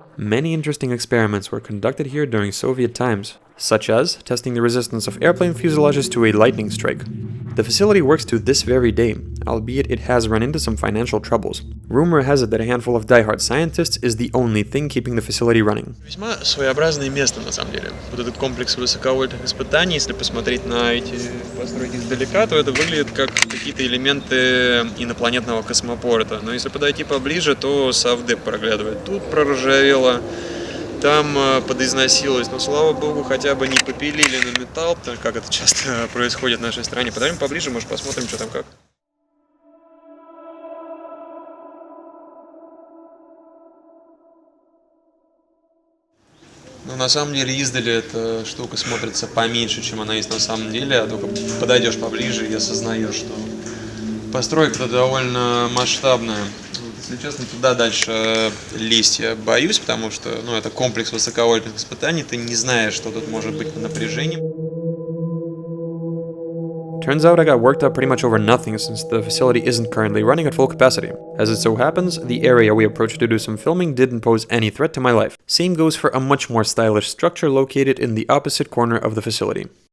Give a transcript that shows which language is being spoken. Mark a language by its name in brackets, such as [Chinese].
[English] Many interesting experiments were conducted here during Soviet times, such as testing the resistance of airplane fuselages to a lightning strike. The facility works to this very day, albeit it has run into some financial troubles. Rumor has it that a handful of diehard scientists is the only thing keeping the facility running. [Russian] Весьма своеобразное место, на самом деле. Вот этот комплекс высоковольтных испытаний, если посмотреть на эти постройки издалека, то это выглядит как какие-то элементы инопланетного космопорта. Но если подойти поближе, то совдеп проглядывает. Тут проржавело, там подизносилось, но, слава богу, хотя бы не попилили на металл, как это часто происходит в нашей стране. Подойдем поближе, может, посмотрим, что там как. Ну, на самом деле, издали эта штука смотрится поменьше, чем она есть на самом деле, а только подойдешь поближе и осознаешь, что постройка-то довольно масштабная. Если честно, туда дальше лезть я боюсь, потому что, ну, это комплекс высоковольтных испытаний, ты не знаешь, что тут может быть по напряжению. [English] Turns out I got worked up pretty much over nothing since the facility isn't currently running at full capacity. As it so happens, the area we approached to do some filming didn't pose any threat to my life. Same goes for a much more stylish structure located in the opposite corner of the facility.